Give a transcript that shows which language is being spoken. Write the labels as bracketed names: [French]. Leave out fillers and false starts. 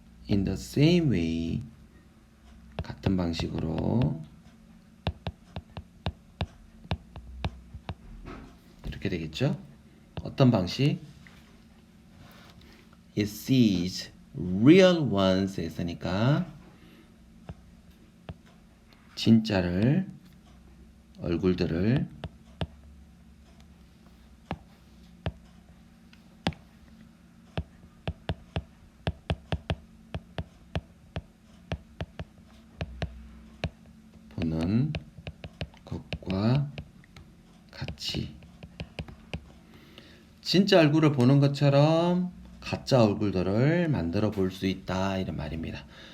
[English] in the same way, [Korean] 같은 방식으로 이렇게 되겠죠? 어떤 방식? [English] It sees real ones [Korean] 했으니까 진짜를 얼굴들을 보는 것과 같이 진짜 얼굴을 보는 것처럼 가짜 얼굴들을 만들어 볼 수 있다 이런 말입니다.